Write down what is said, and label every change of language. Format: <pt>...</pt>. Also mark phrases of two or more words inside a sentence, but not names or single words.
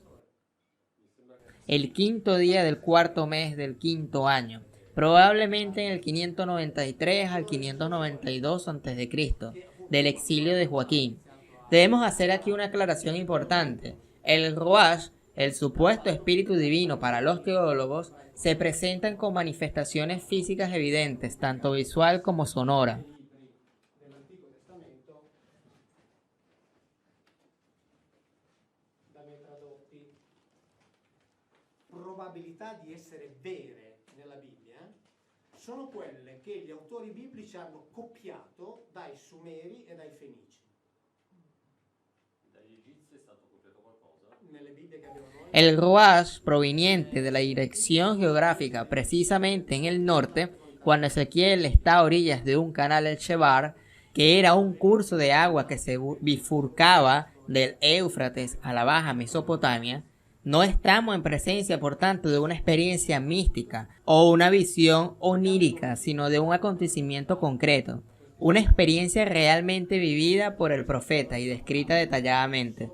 <es>El quinto día del cuarto mes del quinto año, probablemente en el 593 al 592 a.C., del exilio de Joaquín. Debemos hacer aquí una aclaración importante. El Ruach, el supuesto espíritu divino para los teólogos, se presentan con manifestaciones físicas evidentes, tanto visual como sonora.</es> <it>Probabilità di essere vere nella Bibbia sono quelle che gli autori biblici hanno copiato dai Sumeri e dai Fenici. Dagli Egizi è stato copiato qualcosa? Nelle Bibbie che abbiamo noi.</it> <es>El Ruach, proveniente de la dirección geográfica precisamente en el norte, cuando Ezequiel está a orillas de un canal el Shebar, que era un curso de agua que se bifurcaba del Éufrates a la Baja Mesopotamia, no estamos en presencia, por tanto, de una experiencia mística o una visión onírica, sino de un acontecimiento concreto, una experiencia realmente vivida por el profeta y descrita detalladamente.</es>